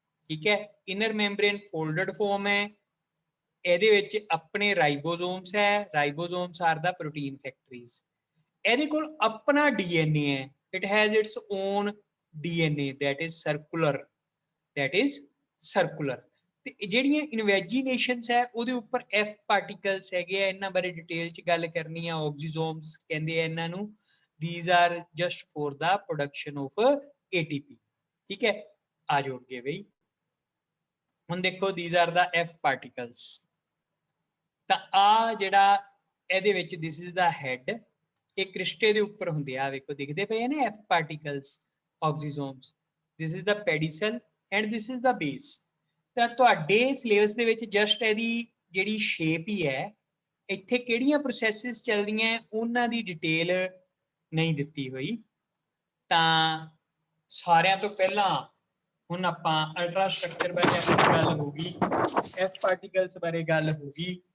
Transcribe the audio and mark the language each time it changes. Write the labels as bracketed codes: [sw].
[pa] ਠੀਕ ਹੈ, inner membrane folded farm ਹੈ, ਇਹਦੇ ਵਿੱਚ ਆਪਣੇ ਰਾਈਬੋਸੋਮਸ ਹੈ, ਰਾਈਬੋਸੋਮਸ ਆਰ ਦਾ ਪ੍ਰੋਟੀਨ ਫੈਕਟਰੀਜ਼। ਇਹਦੇ ਕੋਲ ਆਪਣਾ ਡੀਐਨਏ ਹੈ, [en] It has its own DNA that is circular। [pa] ਤੇ ਜਿਹੜੀਆਂ ਇਨਵੈਜੀਨੇਸ਼ਨਸ ਹੈ ਉਹਦੇ ਉੱਪਰ ਐਫ ਪਾਰਟੀਕਲਸ ਹੈਗੇ ਆ, ਇਹਨਾਂ ਬਾਰੇ ਡਿਟੇਲ 'ਚ ਗੱਲ ਕਰਨੀ ਆ। ਆਕਸੀਸੋਮਸ ਕਹਿੰਦੇ ਆ ਇਹਨਾਂ ਨੂੰ, [en] these are just for the production of ATP। [pa] ਠੀਕ ਹੈ, ਆ ਜਾਓ ਅੱਗੇ ਬਈ। ਹੁਣ ਦੇਖੋ, [en] these are the F particles। [pa] ਤਾਂ ਆ ਜਿਹੜਾ ਇਹਦੇ ਵਿੱਚ [en] this is the head, [pa] ਇਹ ਕ੍ਰਿਸਟੇ ਦੇ ਉੱਪਰ ਹੁੰਦੇ ਆ, ਵੇਖੋ ਦਿਖਦੇ ਪਏ ਨੇ F particles ਆਕਸੀਸੋਮਸ। [en] this is the pedicel and this is the base। [pa] ਤਾਂ ਤੁਹਾਡੇ ਸਿਲੇਬਸ ਦੇ ਵਿੱਚ ਜਸਟ ਇਹਦੀ ਜਿਹੜੀ ਸ਼ੇਪ ਹੀ ਹੈ, ਇੱਥੇ ਕਿਹੜੀਆਂ ਪ੍ਰੋਸੈਸਿਸ ਚੱਲਦੀਆਂ ਉਹਨਾਂ ਦੀ ਡਿਟੇਲ ਨਹੀਂ ਦਿੱਤੀ ਹੋਈ। ਤਾਂ ਸਾਰਿਆਂ ਤੋਂ ਪਹਿਲਾਂ ਹੁਣ ਆਪਾਂ ਅਲਟਰਾ ਸਟਰਕਚਰ ਬਾਰੇ ਗੱਲ ਹੋ ਗਈ, ਐਫ ਪਾਰਟੀਕਲਸ ਬਾਰੇ ਗੱਲ ਹੋ ਗਈ।